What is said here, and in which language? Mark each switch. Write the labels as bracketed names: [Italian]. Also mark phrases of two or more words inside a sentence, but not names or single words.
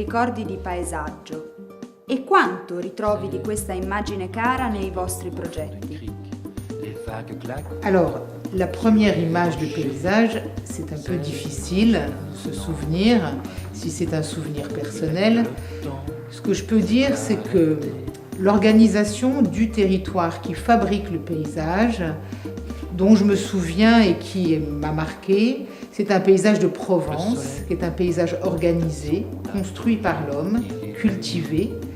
[Italian] ricordi di paesaggio e quanto ritrovi di questa immagine cara nei vostri progetti? [French] Alors, la première image de paysage, c'est un peu difficile de se souvenir, si c'est un souvenir personnel. Ce que je peux dire, c'est que l'organisation du territoire qui fabrique le paysage, dont je me souviens et qui m'a marqué, c'est un paysage de Provence, qui est un paysage organisé, construit par l'homme, cultivé,